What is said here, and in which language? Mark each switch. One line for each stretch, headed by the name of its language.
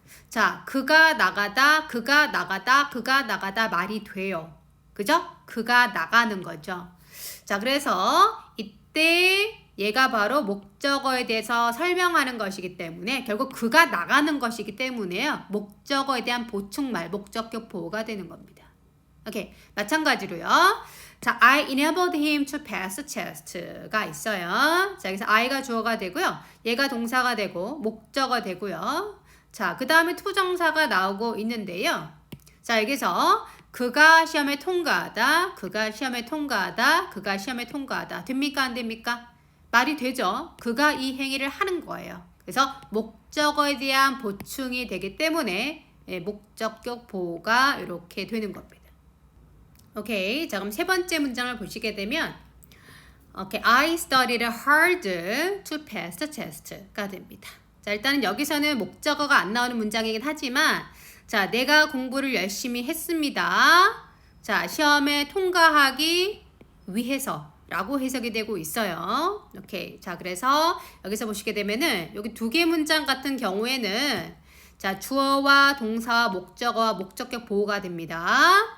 Korean: 자, 그가 나가다, 그가 나가다, 그가 나가다 말이 돼요. 그죠? 그가 나가는 거죠. 자, 그래서 이때 얘가 바로 목적어에 대해서 설명하는 것이기 때문에 결국 그가 나가는 것이기 때문에요. 목적어에 대한 보충말, 목적격 보호가 되는 겁니다. 오케이. 마찬가지로요.
English: 자, I enabled him to pass test가 있어요.
Korean: 자, 여기서 I가 주어가 되고요. 얘가 동사가 되고 목적어 되고요. 자, 그 다음에 투정사가 나오고 있는데요. 자, 여기서 그가 시험에 통과하다, 그가 시험에 통과하다, 그가 시험에 통과하다. 됩니까? 안 됩니까? 말이 되죠. 그가 이 행위를 하는 거예요. 그래서 목적어에 대한 보충이 되기 때문에 목적격 보호가 이렇게 되는 겁니다. 오케이. 자, 그럼 세 번째 문장을 보시게 되면 오케이.
English: I studied hard to pass the test가 됩니다.
Korean: 자, 일단은 여기서는 목적어가 안 나오는 문장이긴 하지만 자, 내가 공부를 열심히 했습니다. 자, 시험에 통과하기 위해서 라고 해석이 되고 있어요. 오케이. 자, 그래서 여기서 보시게 되면은 여기 두 개 문장 같은 경우에는 자, 주어와 동사와 목적어와 목적격 보호가 됩니다.